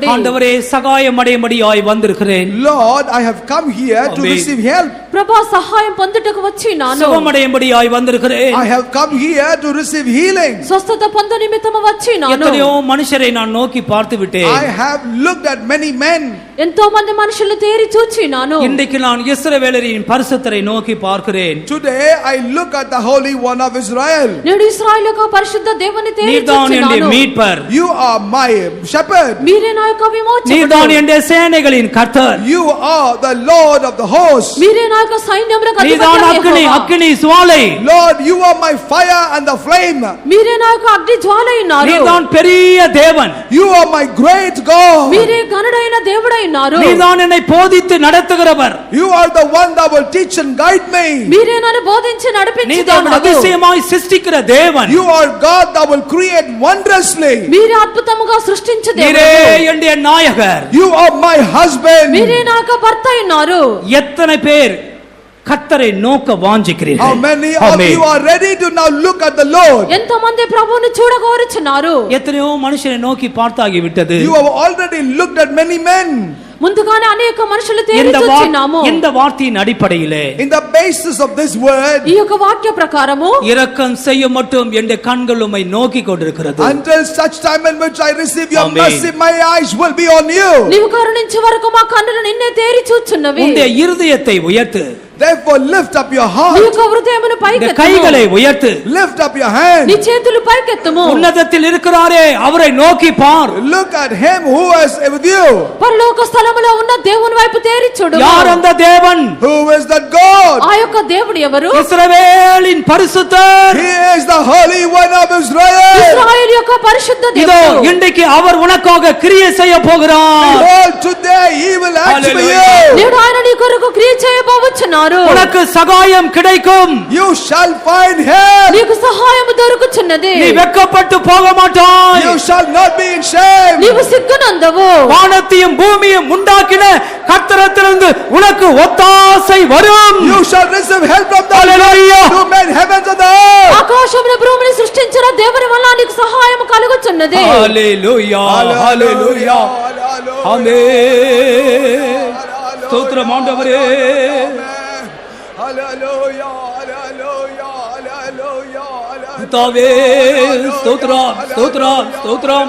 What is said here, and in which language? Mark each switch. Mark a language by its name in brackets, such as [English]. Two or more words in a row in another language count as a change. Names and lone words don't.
[Tamil] ஆண்டவரே, சகாயம் அடையும்படியாய் வந்திருக்கிறேன். [English] Lord, I have come here to Amen. receive help. [Telugu] ప్రభా సహాయం పొందుటకు వచ్చినాను. [Tamil] சுகம் அடையும்படியாய் வந்திருக்கிறேன். [English] I have come here to receive healing. [Telugu] స్వస్థత పొంద నిమిత్తము వచ్చినాను. [Tamil] எத்தனையோ மனுஷரை நான் நோக்கி பார்த்து விட்டேன். [English] I have looked at many men. [Telugu] ఎంతో మంది మనుషులు తేరి చూచినాను. [Tamil] இன்றைக்கு நான் இஸ்ரவேலரின் பரிசுத்தரை நோக்கி பார்க்கிறேன். [English] Today I look at the Holy One of Israel. [Telugu] నేడు ఇశ్రాయేలు యొక్క పరిశుద్ధ దేవుని తేరి [Tamil] நீர்தான் என்னுடைய [Telugu] చూచినాను. [Tamil] மீட்பர். [English] You are my shepherd. [Telugu] మీరే నా యొక్క విమోచకుడు. [Tamil] நீர்தான் என்னுடைய சேனைகளின் கர்த்தர். [English] You are the Lord of the hosts. [Telugu] మీరే నా యొక్క సైన్యములకు [Tamil] நீர்தான் [Telugu] అధిపతి. [Tamil] அக்கினி சுவாலை. [English] Lord, you are my fire and the flame. [Telugu] మీరే నా యొక్క అగ్ని జ్వాల అయినారు. [Tamil] நீர்தான் பெரிய தேவன். [English] You are my great God. [Telugu] మీరే గనుడైన దేవుడై ఉన్నారు. [Tamil] நீர்தான் என்னை போதித்து நடத்துகிறவர். [English] You are the one that will teach and guide me. [Telugu] మీరే నన్ను బోధించి నడిపించే [Tamil] நீர்தான் [Telugu] దేవుడు. [Tamil] அதிசயமாய் சிருஷ்டிக்கிற தேவன். [English] You are God that will create wondrously. [Telugu] మీరే అద్భుతముగా సృష్టించే [Tamil] நீரே [Telugu] దేవుడు. [Tamil] என்னுடைய நாயகர். [English] You are my husband. [Telugu] మీరే నా యొక్క భర్త అయినారు. [Tamil] எத்தனை பேர் கர்த்தரை நோக்க [English] How [Tamil] வாஞ்சிக்கிறீர்கள்? [English] many of [Tamil] ஆமென். [English] you are ready to now look at the Lord? [Telugu] ఎంతో మంది ప్రభువుని చూడగోరుచున్నారు. [Tamil] எத்தனையோ மனுஷனை நோக்கி பார்த்தாகி விட்டது. [English] You have already looked at many men. [Telugu] ముందుగానే అనేక మనుషులు తేరి [Tamil] இந்த [Telugu] చూచినాము. [Tamil] இந்த வார்த்தையின் அடிப்படையிலே [English] In the basis of this word, [Telugu] ఈ యొక్క వాక్య ప్రకారము [Tamil] இரக்கம் செய்ய மட்டும் என் கண்கள் உம்மை நோக்கி கொண்டிருக்கிறது. [English] until such time in which I receive your Amen. mercy, my eyes will be on you. [Telugu] నీవు కరుణించే వరకు మా కన్నులు నిన్నే తేరి చూచున్నవి. [Tamil] உன்னுடைய இருதயத்தை உயர்த்து. [English] Therefore lift up your [Telugu] నీ [English] heart, [Telugu] యొక్క హృదయమును [Tamil] இந்த [Telugu] పైకెత్తు [Tamil] கைகளை உயர்த்து. [English] lift up your hand. [Telugu] నీ చేతులు పైకెత్తము [Tamil] உன்னதத்தில் இருக்கிறாரே அவரை நோக்கி பார். [English] Look at him who is with you. [Telugu] పరలోక స్థలములో ఉన్న దేవుని వైపు తేరి చూడు. [Tamil] யார் அந்த தேவன்? [English] Who is that God? [Telugu] ఆ యొక్క దేవుడు ఎవరు? [Tamil] இஸ்ரவேலின் பரிசுத்தர். [English] He is the Holy One of Israel. [Telugu] ఇశ్రాయేలు యొక్క పరిశుద్ధ [Tamil] இதோ [Telugu] దేవుడు. [Tamil] இன்றைக்கு அவர் உனக்காக கிரியை செய்ய போகிறார். [English] Behold, today he will act for Hallelujah. you. [Telugu] నేడు ఆయన నీ కొరకు క్రియ చేయబోచున్నారు. [Tamil] உனக்கு சகாயம் கிடைக்கும். [English] You shall find help. [Telugu] నీకు సహాయం దొరుకుచున్నది. [Tamil] நீ வெட்கப்பட்டு போக மாட்டாய். [English] You shall not be in shame. [Telugu] నీవు సిగ్గునందవు. [Tamil] வானத்தையும் பூமியும் உண்டாக்கின கர்த்தரிடத்திலிருந்து உனக்கு ஒத்தாசை வரும். [English] You shall receive help from the Hallelujah. Lord who made heavens and the earth. [Telugu] ఆకాశమును భూమిని సృష్టించిన దేవుని వల్ల నీకు సహాయం కలుగుచున్నది. [Tamil] ஹalleluya ஹalleluya ஆமென். ஸ்தோத்திரம் ஆண்டவரே. [English] Hallelujah, hallelujah, hallelujah, hallelujah. [Tamil] கர்த்தாவே ஸ்தோத்திரம் ஸ்தோத்திரம் ஸ்தோத்திரம்.